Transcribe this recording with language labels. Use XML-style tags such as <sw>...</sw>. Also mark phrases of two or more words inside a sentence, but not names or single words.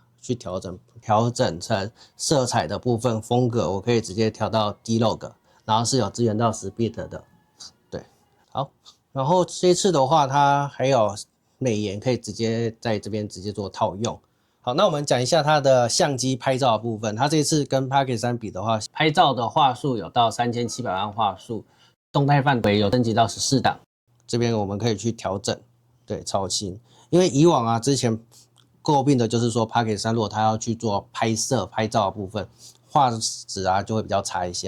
<zh>去調整成色彩的部分風格，我可以直接調到 D-Log， 然後是有支援到 10bit 的，對，好，然後這次的話，它還有美顏可以直接在這邊直接做套用。好，那我們講一下它的相機拍照的部分，它這次跟 Parkes 3 比的話，拍照的畫素有到3700萬畫素，動態範圍有升級到14檔，這邊我們可以去調整，對，超清，因為以往啊之前。詬病的就是說 Parkes 3如果它要去做拍攝拍照的部分，畫質啊就會比較差一些。</zh>